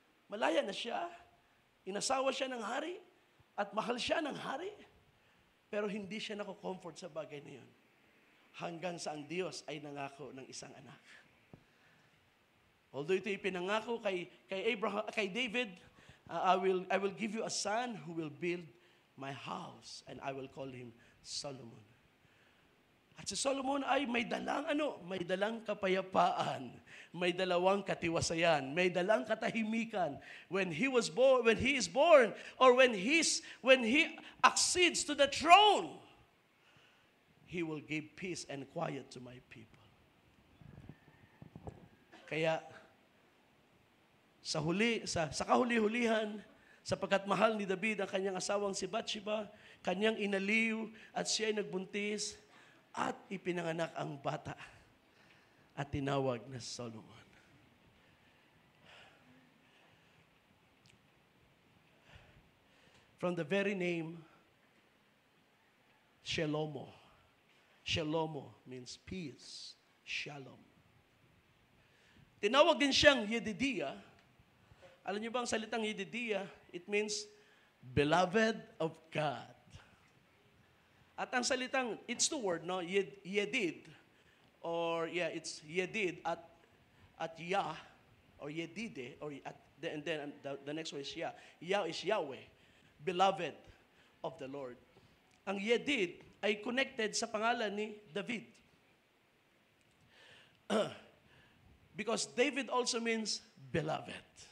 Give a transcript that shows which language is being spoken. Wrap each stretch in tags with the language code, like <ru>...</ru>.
<tl>Malaya na siya, inasawa siya ng hari, at mahal siya ng hari, pero hindi siya nako-comfort sa bagay na yun. Hanggang sa ang Diyos ay nangako ng isang anak.</tl> <en>Although</en> <tl>ito ipinangako kay David,</tl> <en>I will give you a son who will build my house, and I will call him Solomon.</en> <tl>At si Solomon ay may dalang kapayapaan, may dalawang katiwasayan, may dalang katahimikan</tl> <en>when he is born, or when he accedes to the throne. He will give peace and quiet to my people.</en> <tl>Kaya sa kahuli-hulihan, sapagkat mahal ni David ang kanyang asawang si Bathsheba, kanyang inaliw at siya ay nagbuntis, at ipinanganak ang bata at tinawag na Solomon.</tl> <en>From the very name, Shelomo. Shelomo means peace. Shalom.</en> <tl>Tinawag din siyang Yedidiah. Alam niyo ba ang salitang Yedidiah?</tl> <en>It means beloved of God.</en> <tl>At ang salitang,</tl> <en>it's two word, no? Yedid. Or, it's Yedid at Yah, or Yedide, and then the next one is Yah. Yah is Yahweh, beloved of the Lord.</en> <tl>Ang Yedid ay connected sa pangalan ni David.</tl> <en>Because David also means beloved.</en>